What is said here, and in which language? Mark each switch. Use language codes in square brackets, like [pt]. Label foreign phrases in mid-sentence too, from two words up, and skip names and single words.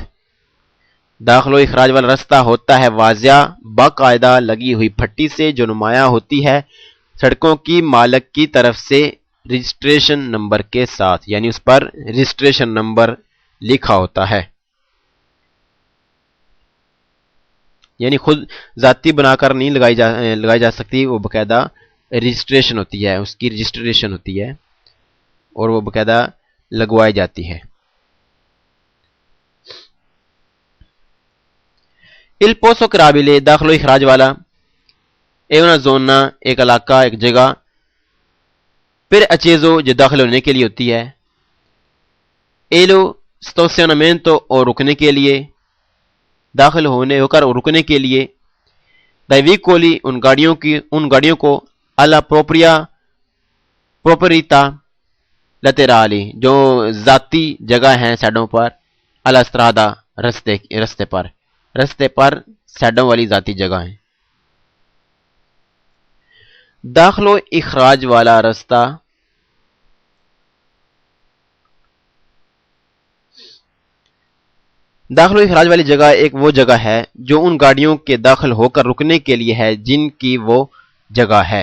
[ur] داخل و اخراج والا راستہ ہوتا ہے واضح باقاعدہ لگی ہوئی پھٹی سے جو نمایاں ہوتی ہے سڑکوں کی مالک کی طرف سے [en] registration number [ur] کے ساتھ، یعنی اس پر [en] registration number [ur] لکھا ہوتا ہے، یعنی خود ذاتی بنا کر نہیں لگائی جا سکتی، وہ باقاعدہ رجسٹریشن ہوتی ہے، اس کی رجسٹریشن ہوتی ہے اور وہ باقاعدہ لگوائی جاتی ہے۔ [it] Il posto carrabile [ur] داخل و اخراج والا [it] è una zona [ur] ایک علاقہ، ایک جگہ، per accesso جو داخل ہونے کے لیے ہوتی ہے، [it] e lo stazionamento [ur] اور رکنے کے لیے، داخل ہونے ہو کر رکنے کے لیے، [it] dai veicoli [ur] ان گاڑیوں کو [it] alla proprietà laterali [ur] جو ذاتی جگہ ہیں سائڈوں پر، [it] alla strada [ur] رستے پر سائڈوں والی ذاتی جگہ ہیں۔ داخل و اخراج والا رستہ داخل و اخراج والی جگہ ایک وہ جگہ ہے جو ان گاڑیوں کے داخل ہو کر رکنے کے لیے ہے جن کی وہ جگہ ہے۔